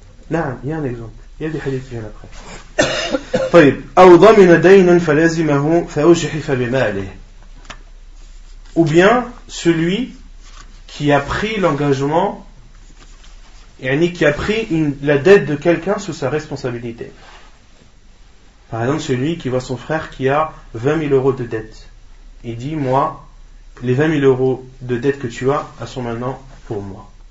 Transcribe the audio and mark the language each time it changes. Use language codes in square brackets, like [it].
[fr] Non, il y a un exemple. Il y a des hadiths qui viennent après. [ar] طيب أو ضمن دين فلزمه فأجحف بماله. [fr] Ou bien celui qui a pris l'engagement, qui a pris la dette de quelqu'un sous sa responsabilité. Par exemple, celui qui voit son frère qui a 20 000 euros de dette. Il dit, moi, les 20 000 euros de dette que tu as, elles sont maintenant pour moi.